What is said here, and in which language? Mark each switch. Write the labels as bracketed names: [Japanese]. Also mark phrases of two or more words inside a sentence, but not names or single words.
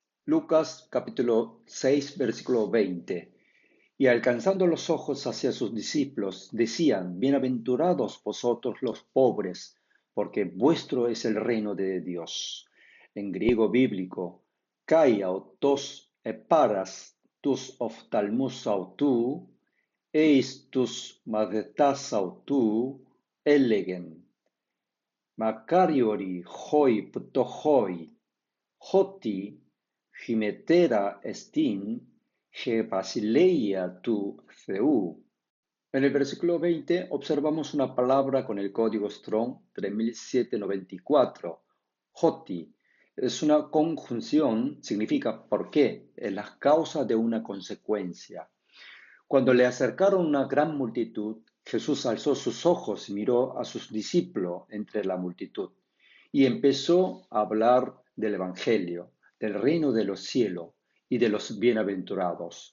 [Spanish] Lucas capítulo 6, versículo 20. Y alcanzando los ojos hacia sus discípulos, decían, bienaventurados vosotros los pobres, porque vuestro es el reino de Dios. En griego bíblico, [Greek] καὶ αὐτὸς ἐπάρας τοὺς ὀφθαλμοὺς αὐτοῦ εἰς τοὺς μαθητὰς αὐτοῦ ἔλεγεν. Μακάριοροι οἱ πτωχοί ὅτι ὑμετέρα ἐστὶν ἡ βασιλεία τοῦ Θεοῦ. [Spanish] En el versículo 20 observamos una palabra con el código Strong 3794, hoti. Es una conjunción, significa por qué, es la causa de una consecuencia. Cuando le acercaron una gran multitud, Jesús alzó sus ojos y miró a sus discípulos entre la multitud y empezó a hablar del Evangelio, del reino de los cielos y de los bienaventurados.